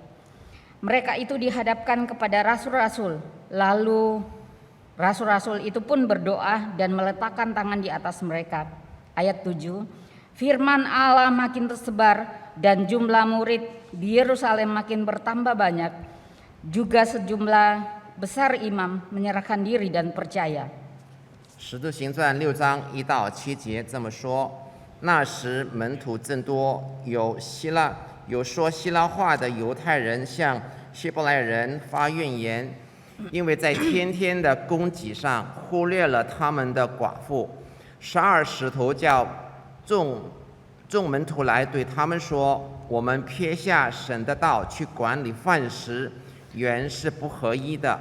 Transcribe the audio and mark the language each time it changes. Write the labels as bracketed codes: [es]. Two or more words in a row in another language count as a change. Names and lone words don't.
[id] Mereka itu dihadapkan kepada rasul-rasul, lalu rasul-rasul itu pun berdoa dan meletakkan tangan di atas mereka. Ayat 7, firman Allah makin tersebar dan jumlah murid di Yerusalem makin bertambah banyak. Juga sejumlah besar imam menyerahkan diri dan percaya. [zh] 使徒行传6章1到7节这么说：那时门徒增多，有说希腊话的犹太人向希伯来人发怨言，因为在天天的供给上忽略了他们的寡妇。12使徒叫众门徒来，对他们说：我们撇下神的道去管理饭食，原是不合宜的。